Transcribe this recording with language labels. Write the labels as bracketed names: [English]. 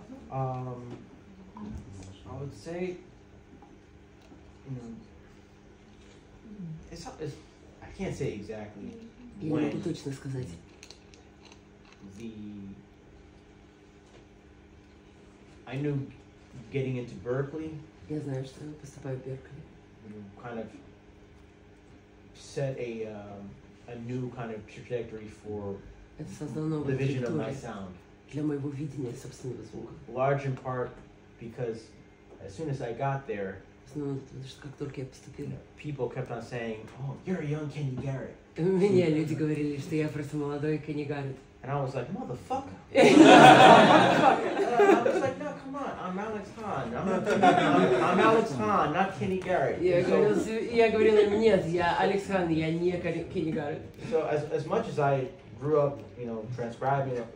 [English] I would say, I can't say exactly. [Russian] Я не могу точно сказать. [English] I knew getting into Berkeley. [Russian] Я знаю, что поступаю в Беркли. [English] Kind of set a new kind of trajectory for the vision of my sound. [Russian] Для моего видения собственного звука. [English] Large in part because as soon as I got there, [Russian] как только я поступил, [English] people kept on saying, "Oh, you're a young Kenny Garrett." [Russian] Мне люди говорили, что я просто молодой Кенни Гарретт. [English] And I was like, motherfucker. I was like, no, come on, I'm Alex Hahn. I'm Alex Hahn, not Kenny Garrett. [Russian] Я говорила им, нет, я Алекс Хан, я не Кенни Гарретт. [English] So as much as I grew up, transcribing.